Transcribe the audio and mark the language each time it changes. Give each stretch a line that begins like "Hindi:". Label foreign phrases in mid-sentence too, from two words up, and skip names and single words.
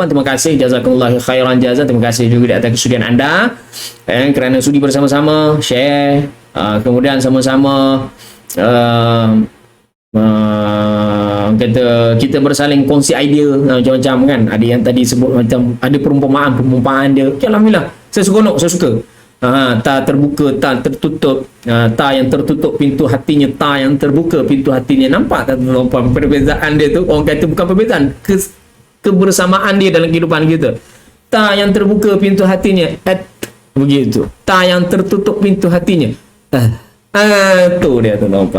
Malay: Terima kasih,
Arabic: جزاكم الله خيرا جزاء.
Malay: Terima kasih juga di atas kesudian anda kerana sudi bersama-sama share, kemudian sama-sama kita bersaling kongsi idea macam-macam kan. Ada yang tadi sebut macam ada perumpamaan dia. Okay, alhamdulillah. Saya seronok, saya suka. Ta terbuka, ta tertutup, ta yang tertutup pintu hatinya, ta yang terbuka pintu hatinya. Nampak tak tuan-tuan perbezaan dia tu? Orang kata bukan perbezaan, kebersamaan dia dalam kehidupan kita. Ta yang terbuka pintu hatinya, begitu. Ta yang tertutup pintu hatinya, tu dia tuan-tuan.